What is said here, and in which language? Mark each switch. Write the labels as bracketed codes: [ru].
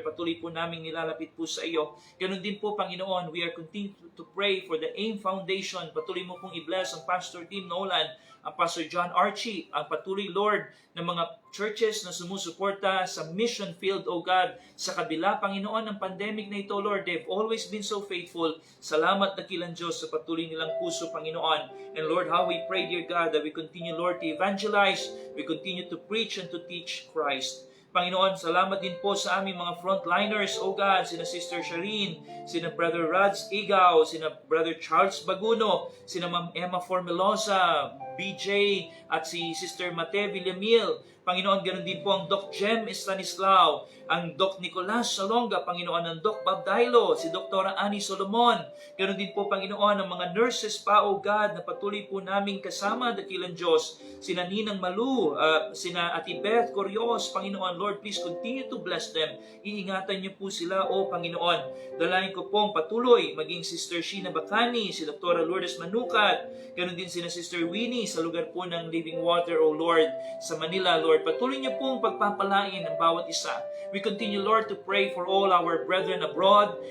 [tl] Patuloy po namin nilalapit po sa iyo. Ganon din po, Panginoon, we are continuing to pray for the AIM Foundation. Patuloy mo pong i-bless ang Pastor Tim Nolan, ang Pastor John Archie, ang patuloy, Lord, ng mga churches na sumusuporta sa mission field, O God, sa kabila, Panginoon, ng pandemic na ito, Lord. They've always been so faithful. Salamat, dakilang Diyos, sa patuloy nilang puso, Panginoon. [en] And Lord, how we pray, dear God, that we continue, Lord, to evangelize, we continue to preach and to teach Christ. [tl] Panginoon, salamat din po sa aming mga frontliners, O God, sina Sister Shireen, sina Brother Rads Igaw, sina Brother Charles Baguno, sina Ma'am Emma Formelosa, BJ, at si Sister Mate Villamil. Panginoon, ganoon din po ang Doc Jem Estanislao, ang Doc Nicolas Salonga, Panginoon, ang Doc Bob Dailo, si Dr. Annie Solomon. Ganoon din po, Panginoon, ang mga nurses pa, O God, na patuloy po naming kasama, dakilang Diyos, sina Ninang Malu, sina Ati Beth Corios, Panginoon, Lord, please continue to bless them. Iingatan niyo po sila, O Panginoon. Dalayan ko pong patuloy, maging Sister Sheena Bacani, si Dr. Lourdes Manukat, ganoon din sina Sister Winnie sa lugar po ng Living Water, O Lord, sa Manila, Lord. Patuloy niyo pong pagpapalain ang bawat isa. [en] We continue, Lord, to pray for all our brethren abroad.